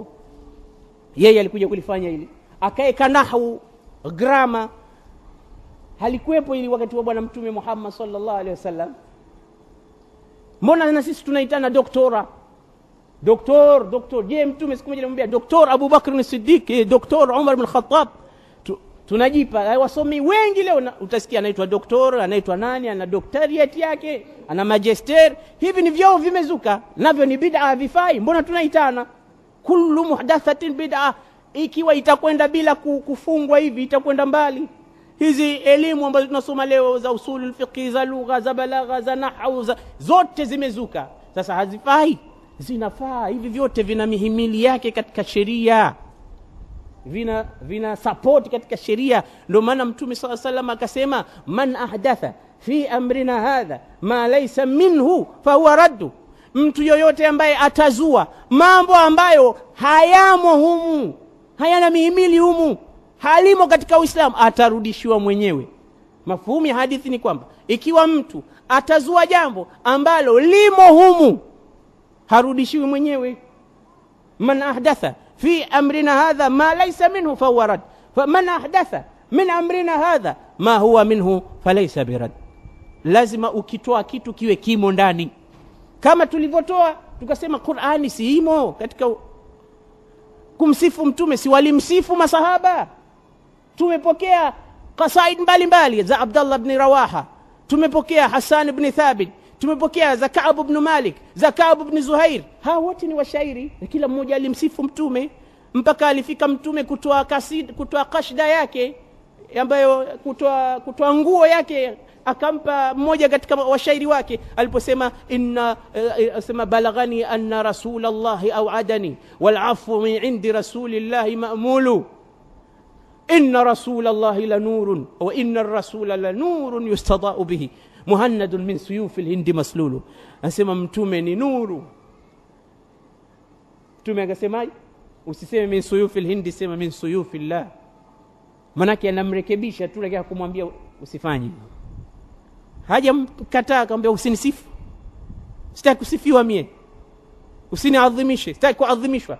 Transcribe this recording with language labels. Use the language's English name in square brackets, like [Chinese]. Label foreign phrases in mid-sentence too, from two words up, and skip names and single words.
[Swahili] Yeye alikuja kulifanya hili, akaeka nahwu, grama, halikuwepo ili wakati wa bwana Mtume Muhammad [Arabic] صلى الله عليه وسلم. [Swahili] Mbona na sisi tunaitana doktora? Doktor. Je, Mtume siku moja alimwambia Doktor Abu Bakr as-Siddiq, Doktor Umar ibn Khattab? Tunajipa wasomi wengi leo utasikia anaitwa doktor, anaitwa nani, ana doctorate yake, ana magister. Hivi ni vyao vimezuka, navyo ni bid'a, vifai. Mbona tunaitana? [Arabic] كل محدثة بدعة. [Swahili] Ikiwa itakwenda bila kufungwa hivi itakwenda mbali. Hizi elimu ambazo tunasoma leo za [Arabic] أصول الفقه, [Swahili] za lugha, za balagha, za nahwu, zote zimezuka. Sasa hazifai, zinafaa. Hivi vyote vina mihimili yake katika sheria, vina support katika sheria. Ndio maana Mtume [Arabic] صلى الله عليه وسلم akasema من أحدث في أمرنا هذا ما ليس منه فهو رد, [Swahili] mtu yoyote ambaye atazua mambo ambayo hayamo humu, hayana mihimili humu, halimo katika Uislamu, atarudishiwa mwenyewe. Mafhumu ya hadithi ni kwamba ikiwa mtu atazua jambo ambalo limo humu, harudishiwi mwenyewe. [Arabic] من أحدث في أمرنا هذا ما ليس منه فهو رد فمن أحدث من أمرنا هذا ما هو منه فليس برد. [Swahili] Lazima ukitoa kitu kiwe kimo ndani, kama tulivyotoa tukasema Qur'ani siimo katika kumsifu Mtume, si walimsifu masahaba. Tumepokea qasaid mbalimbali za Abdullah ibn Rawaha, tumepokea Hassan ibn Thabit, tumepokea za Ka'b ibn Malik, za Ka'b ibn Zuhair. Hao wote ni washairi, na kila mmoja alimsifu Mtume, mpaka alifika Mtume kutoa kasid, kutoa kashda yake, ambayo kutoa nguo yake, akampa mmoja katika washairi wake aliposema sema [Arabic] بلغني أن رسول الله أوعدني والعفو عند رسول الله مأمول إن رسول الله لنور وإن الرسول لنور يستضاء به مهند من سيوف الهند مسلول. [Swahili] Anasema Mtume ni nuru. Mtume akasemaje? Usiseme [Arabic] من سيوف الهند, [Swahili] sema [Arabic] من سيوف الله. [Swahili] Manake anamrekebisha tu, lakini kumwambia usifanye. Haja mkataa, akamwambia usinisifu, sitaki kusifiwa mie, usiniadhimishe, sitaki kuadhimishwa.